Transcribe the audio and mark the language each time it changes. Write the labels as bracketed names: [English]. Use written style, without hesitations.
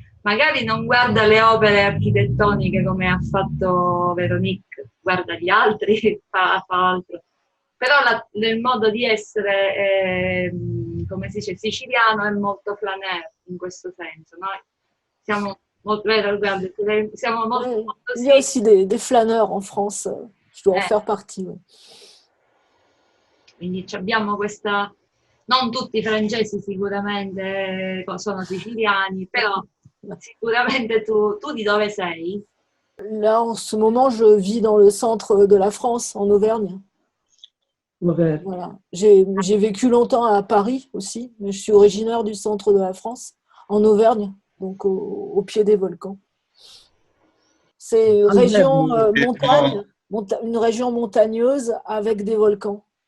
[Italian] Magari non guarda le opere architettoniche come ha fatto Veronique, guarda gli altri, fa altro. Però il modo di essere, come si dice, siciliano è molto flâneur in questo senso. Noi siamo molto, siamo molto, molto [French] il y a aussi des flâneurs en France, je dois en faire partie. Ouais. [Italian] Quindi abbiamo questa non tutti i francesi sicuramente sono siciliani, però sicuramente tu di dove sei? [French] Là, en ce moment, je vis dans le centre de la France, en Auvergne. [Italian] Vabbè, [French] Voilà. J'ai vécu longtemps à Paris aussi, mais je suis originaire du centre de la France, en Auvergne, donc au pied des volcans. C'est une région montagne, une région montagneuse avec des volcans.